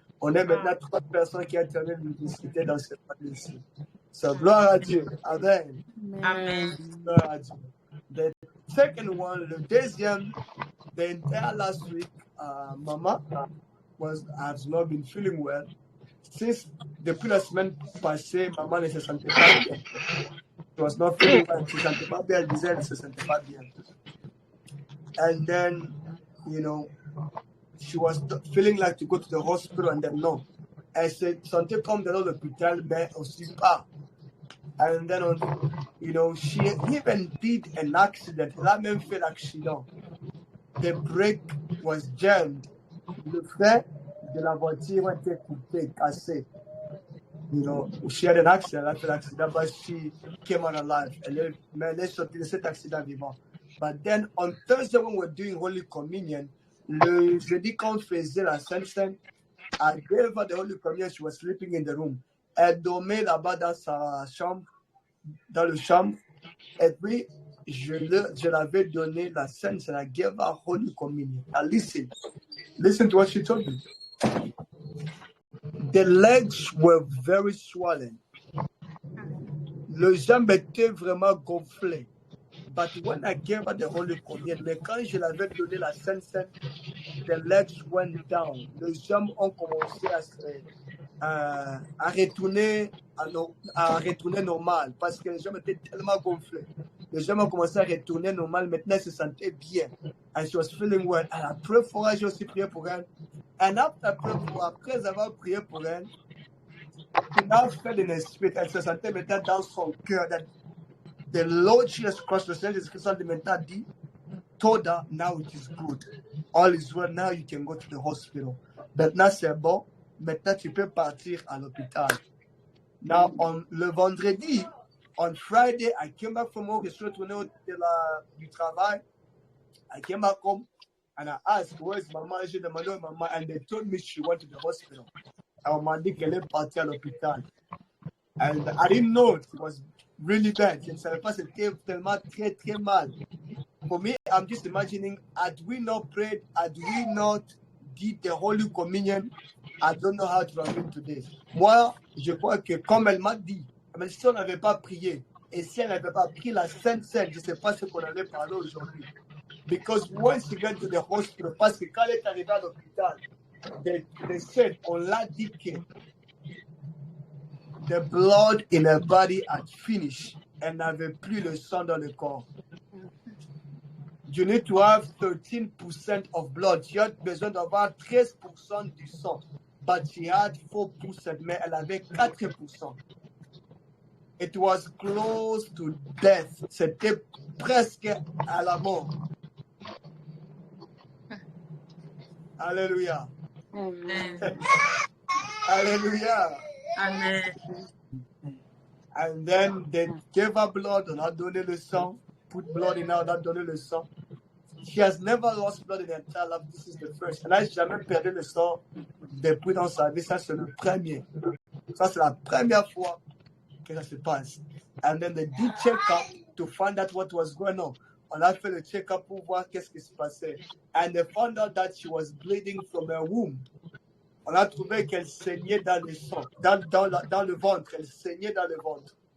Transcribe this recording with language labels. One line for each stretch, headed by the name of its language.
French: On est maintenant 3 personnes qui ont terminé l'université dans cette famille-ci. So gloire à Dieu. Amen. Amen. Gloire à Dieu.
English: The second one,
French: le deuxième,
English: the entire last week, Mama has not been feeling well.
French: Since depuis la semaine passée, maman ne se sentait pas bien.
English: She was not feeling well.
French: She ne se sentait pas bien. Elle disait qu'elle ne se sentait pas bien.
English: And then, you know, she was feeling like to go to the hospital, and then no.
French: Elle se sentait comme dans l'hôpital, mais aussi pas.
English: And then, you know, she even did an accident.
French: Elle a même fait l'accident.
English: The brake was jammed.
French: Le frein de la voiture a été coupé, cassé.
English: You know, she had an accident.
French: Elle a fait l'accident,
English: but she came out alive.
French: Elle est sortie de cet accident vivant.
English: But then on Thursday, when we were doing Holy Communion,
French: le jeudi quand on faisait la Sainte Seine,
English: I gave her the Holy Communion. She was sleeping in the room.
French: Elle dormait là-bas dans sa chambre, dans le chambre. Et puis, je l'avais donné la Sainte Seine.
English: I gave her Holy Communion. Now listen to what she told me. The legs were very swollen.
French: Le jambe était vraiment gonflé.
English: But when I gave her the Holy Communion,
French: mais quand je l'avais donné la Sainte Seine, the legs went down. Les jambes ont commencé à retourner à retourner normal parce que les jambes étaient tellement gonflées. Les jambes ont commencé à retourner normal. Maintenant, elle se sentait bien.
English: And she was feeling well.
French: And après fois, j'ai aussi prié pour elle. And après avoir prié pour elle,
English: she now felt in her spirit.
French: Elle se sentait maintenant dans son cœur.
English: That the Lord Jesus Christ,
French: le Seigneur Jésus-Christ, maintenant dit,
English: told her, now it is good. All is well. Now you can go to the hospital.
French: Maintenant, c'est bon. Maintenant, tu peux partir à l'hôpital.
English: Now,
French: le vendredi,
English: on Friday, I came back from work.
French: Je suis retourné du travail.
English: I came back home and I asked, where's Mama?
French: J'ai demandé à Maman
English: and they told me she went to the hospital.
French: On m'a dit qu'elle est partie à l'hôpital.
English: And I didn't know it was really bad.
French: Je ne savais pas, c'était tellement très, très mal.
English: For me, I'm just imagining, had we not prayed, had we not did the Holy Communion, I don't know how to happen today.
French: Moi, je crois que comme elle m'a dit, mais si on n'avait pas prié, et si elle n'avait pas pris la Sainte Seine, je ne sais pas ce qu'on allait parler aujourd'hui.
English: Because once she got to the hospital,
French: parce que quand elle est arrivée à l'hôpital,
English: they said,
French: on l'a dit que
English: the blood in her body had finished.
French: Elle n'avait plus le sang dans le corps.
English: You need to have 13% of blood.
French: Tu as besoin d'avoir 13% du sang.
English: But she had 4%,
French: mais elle avait 4%.
English: It was close to death.
French: C'était presque à la mort. Alléluia. Amen. Alléluia. Amen.
English: And then they gave her blood,
French: on a donné le sang.
English: Put blood in her,
French: on a donné le sang.
English: She has never lost blood in her entire life. This is the first.
French: Elle n'a jamais perdu le sang depuis dans sa vie. Ça, c'est le premier. Ça, c'est la première fois que ça se passe.
English: And then they did check up to find out what was going on.
French: On a fait le check-up pour voir qu'est-ce qui se passait.
English: And they found out that she was bleeding from her womb.
French: On a trouvé qu'elle saignait dans le sang, dans le ventre. Elle saignait dans le ventre.